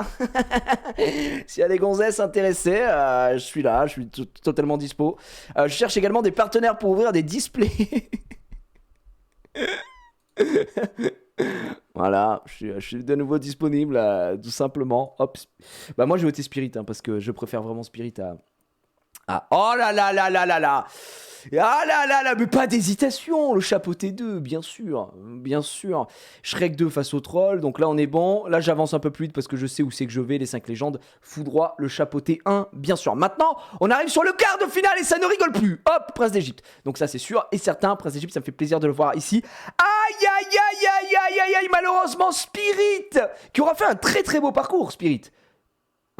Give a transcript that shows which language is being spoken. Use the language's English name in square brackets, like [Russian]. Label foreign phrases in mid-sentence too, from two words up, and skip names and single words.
[French] S'il y a des gonzesses intéressées, je suis là, je suis totalement dispo. Je cherche également des partenaires pour ouvrir des displays. Voilà, je suis de nouveau disponible, tout simplement. Hop. Bah moi j'ai voté Spirit, hein, parce que je préfère vraiment Spirit à... Oh là là là là là là. Ah là là là, mais pas d'hésitation, le chapeauté 2, bien sûr, bien sûr. Shrek 2 face au troll, donc là on est bon. Là j'avance un peu plus vite parce que je sais où c'est que je vais, les 5 légendes. Foudroie, le chapeauté 1, bien sûr. Maintenant, on arrive sur le quart de finale et ça ne rigole plus. Hop, Prince d'Égypte. Donc ça c'est sûr et certain, Prince d'Égypte, ça me fait plaisir de le voir ici. Aïe aïe aïe aïe aïe aïe aïe, malheureusement Spirit, qui aura fait un très très beau parcours, Spirit.